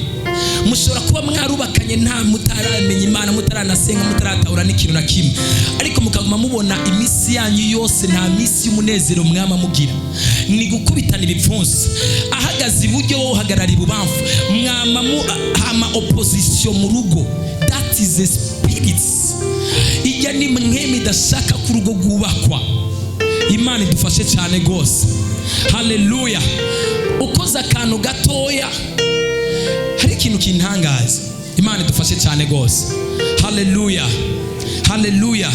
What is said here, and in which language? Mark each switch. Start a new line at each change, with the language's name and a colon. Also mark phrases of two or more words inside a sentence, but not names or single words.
Rundi: Mushobora kuba mwarubakanye nta mutaramenya Imana, mutaranasenga, mutaratahura n'ikintu na kimwe, ariko mukaguma mubona imisi yanyu yose nta misi y'umunezero mwama mugira, ni gukubitana ibipfunsi. Ahagaze iburyo wowe uhagarara ibubamfu, mwama hama opposition mu rugo.
English: That is a spirit.
Rundi: Ijya ni mpwemu idashaka ku rugo rwubakwa. Imana idufashe cyane gose. Haleluya. Ukoza akantu gatoya, hari ikintu kintangaza. Imana idufashe cyane gose. Haleluya, haleluya.